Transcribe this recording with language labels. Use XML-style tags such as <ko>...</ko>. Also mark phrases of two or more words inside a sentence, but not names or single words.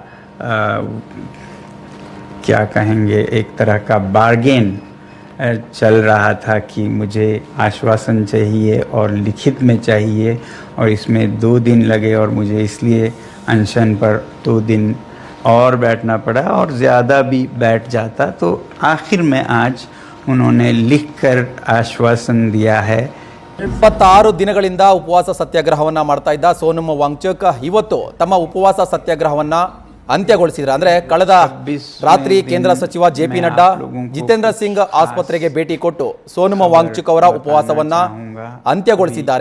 <hi>क्या कहेंगे, एक तरह का बार्गेन चल रहा था कि मुझे आश्वासन चाहिए और लिखित में चाहिए, और इसमें 2 दिन लगे और मुझे इसलिए अनशन पर 2 दिन और बैठना पड़ा, और ज़्यादा भी बैठ जाता तो आखिर में आज उन्होंने लिखकर आश्वासन दिया है।</hi> <kn>26 ದಿನಗಳಿಂದ ಉಪವಾಸ ಸತ್ಯಾಗ್ರಹವನ್ನ ಮಾಡ್ತಾ ಇದ್ದ ಸೋನಂ ವಾಂಗ್ಚುಕ್ ಇವತ್ತು ತಮ್ಮ ಉಪವಾಸ ಸತ್ಯಾಗ್ರಹವನ್ನ ಅಂತ್ಯಗೊಳಿಸಿದ್ರು. ಅಂದ್ರೆ ಕಳೆದ ರಾತ್ರಿ ಕೇಂದ್ರ ಸಚಿವ ಜೆಪಿ ನಡ್ಡಾ ಜಿತೇಂದ್ರ ಸಿಂಗ್ ಆಸ್ಪತ್ರೆಗೆ ಭೇಟಿ ಕೊಟ್ಟು ಸೋನಂ ವಾಂಗ್ಚುಕ್ ಅವರ ಉಪವಾಸವನ್ನ ಅಂತ್ಯಗೊಳಿಸಿದ್ದಾರೆ.</kn>